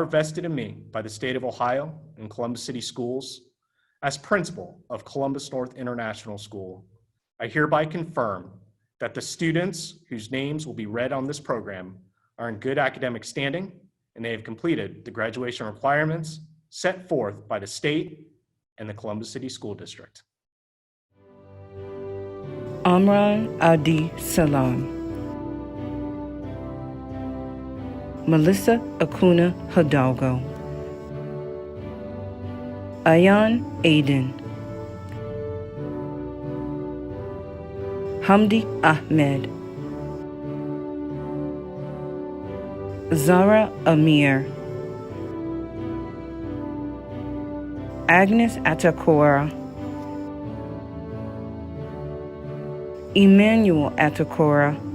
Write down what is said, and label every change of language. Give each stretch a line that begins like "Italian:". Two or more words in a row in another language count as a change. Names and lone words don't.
English: vested in me by the state of Ohio and Columbus City Schools, as principal of Columbus North International School, I hereby confirm that the students whose names will be read on this program are in good academic standing and they have completed the graduation requirements set forth by the state and the Columbus City School District. Amran Abdisalan, Melissa Acuna Hidalgo, Ayan Aiden, Hamdi Ahmed, Zahraa Ameer, Agnes Atakora, Emmanuel Atakora,